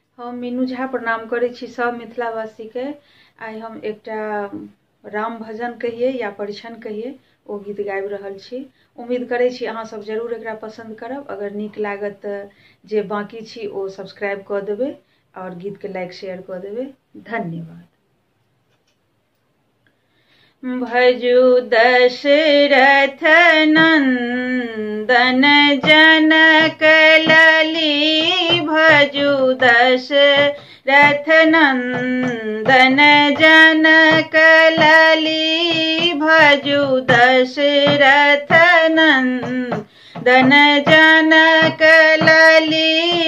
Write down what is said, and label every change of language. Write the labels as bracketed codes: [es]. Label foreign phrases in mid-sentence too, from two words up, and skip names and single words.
[mai] हम मीनू झा प्रणाम करै छी सब मिथिलावासी के। आइ हम एकटा राम भजन कहिए या परिछन कहिए ओ गीत गाबि रहल छी। उम्मीद करै छी अहाँ सब जरूर एकरा पसंद करब। अगर नीक लागत तऽ जे बाकी छी ओ सब्सक्राइब कऽ देबै और गीत के [en] like share [mai] कऽ देबै। धन्यवाद। भजू दशरथ नंदन जनक लली, भजू दशरथ नंदन जनक लली, भजू दशरथ नंदन जनक लली।